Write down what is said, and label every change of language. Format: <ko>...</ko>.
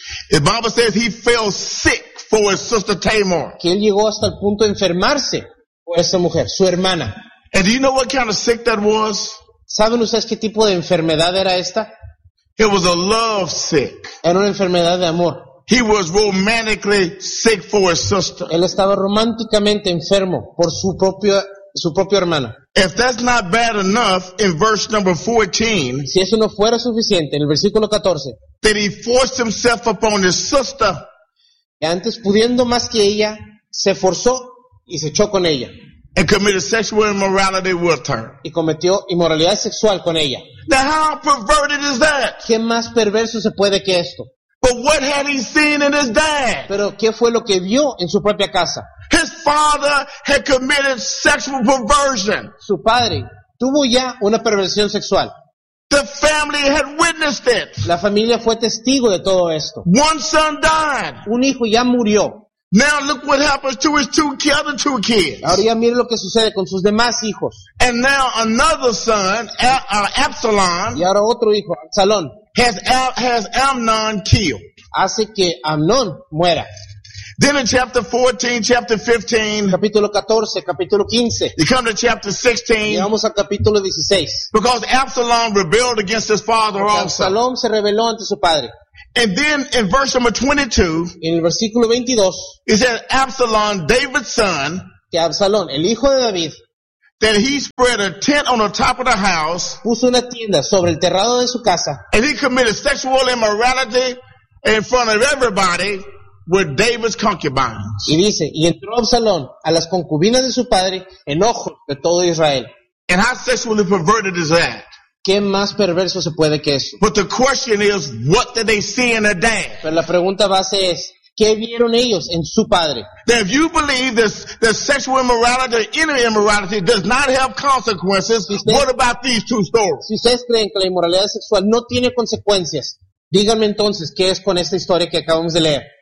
<en>The Bible says he fell sick for his sister Tamar.</en> <es>Que él llegó hasta el punto de enfermarse por esa mujer, su hermana.</es> <en>And do you know what kind of sick that was?</en> <es>¿Saben ustedes qué tipo de enfermedad era esta?</es> <en>It was a love sick.</en> <es>Era una enfermedad de amor.</es> <en>He was romantically sick for his sister.</en> <es>Él estaba románticamente enfermo por su propio hermano.</es> <en>If that's not bad enough, in verse number 14.</en> <es>Si eso no fuera suficiente, en el versículo 14.</es> <en>That he forced himself upon his sister.</en> <es>Y antes pudiendo más que ella, se forzó y se echó con ella.</es> <en>And committed sexual immorality with her.</en> <es>Y cometió inmoralidad sexual con ella.</es> <en>Now how perverted is that?</en> <es>¿Qué más perverso se puede que esto?</es> <en>But what had he seen in his dad?</en> <es>¿Pero qué fue lo que vio en su propia casa?</es> <en>His father had committed sexual perversion.</en> <es>Su padre tuvo ya una perversión sexual.</es> <en>The family had witnessed it.</en> <es>La familia fue testigo de todo esto.</es> <en>One son died.</en> <es>Un hijo ya murió.</es> <en>Now look what happens to his other two kids.</en> <es>Ahora ya mire lo que sucede con sus demás hijos.</es> <en>And now another son, Absalom.</en> <es>Y ahora otro hijo, Absalón.</es> <en>Has Amnon killed.</en> <es>Hace que Amnon muera.</es> <en>Then in chapter 14, chapter 15.</en> <es>Capítulo 14, capítulo 15.</es> <en>You come to chapter 16.</en> <es>Llegamos al capítulo 16.</es> <en>Because Absalom rebelled against his father also.</en> <es>Absalón se rebeló ante su padre.</es> <en>And then in verse number 22,</en> <es>en el versículo 22,</es> <en>it says Absalom, David's son,</en> <es>que Absalón, el hijo de David,</es> <en>that he spread a tent on the top of the house,</en> <es>puso una tienda sobre el terrado de su casa,</es> <en>and he committed sexual immorality in front of everybody with David's concubines.</en> <es>Y dice, y entró Absalón a las concubinas de su padre en ojos de todo Israel.</es> <en>And how sexually perverted is that?</en> <es>¿Qué más perverso se puede que eso?</es> <en>But the question is, what did they see in their dad?</en> <es>Pero la pregunta base es, ¿qué vieron ellos en su padre?</es> <en>That if you believe this, that sexual immorality or any immorality does not have consequences, what about these two stories?</en> <es>Si ustedes creen que la inmoralidad sexual no tiene consecuencias, díganme entonces, ¿qué es con esta historia que acabamos de leer?</es>